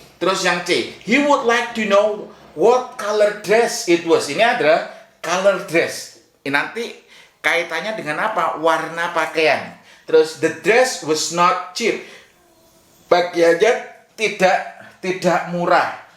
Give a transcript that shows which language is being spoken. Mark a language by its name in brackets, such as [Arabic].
[Indonesian] Terus yang C, [English] he would like to know what color dress it was. [Indonesian] Ini adalah [English] color dress. [Indonesian] Ini nanti kaitannya dengan apa? Warna pakaian. [English] Terus the dress was not cheap. [Indonesian] Pakaiannya tidak murah.